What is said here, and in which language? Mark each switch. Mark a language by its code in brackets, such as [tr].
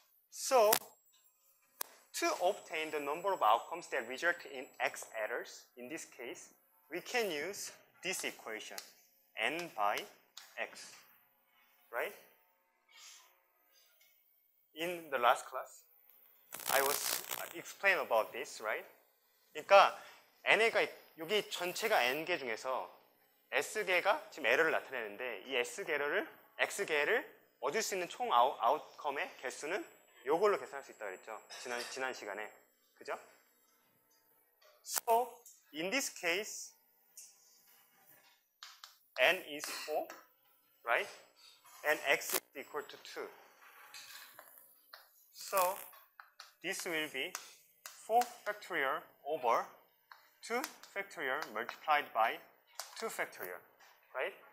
[en] So, to obtain the number of outcomes that result in x errors, in this case, we can use this equation, n by x, right? In the last class, I was explain about this, right? [ko] 그러니까 n개가 여기 전체가 n개 중에서 s개가 지금 에러를 나타내는데 이 x개를 얻을 수 있는 총 아웃컴의 개수는 이걸로 계산할 수 있다 그랬죠. 지난 시간에. 그죠? [en] So, in this case, n is 4, right? And x is equal to 2. So, this will be 4 factorial over 2 factorial multiplied by 2 factorial, right?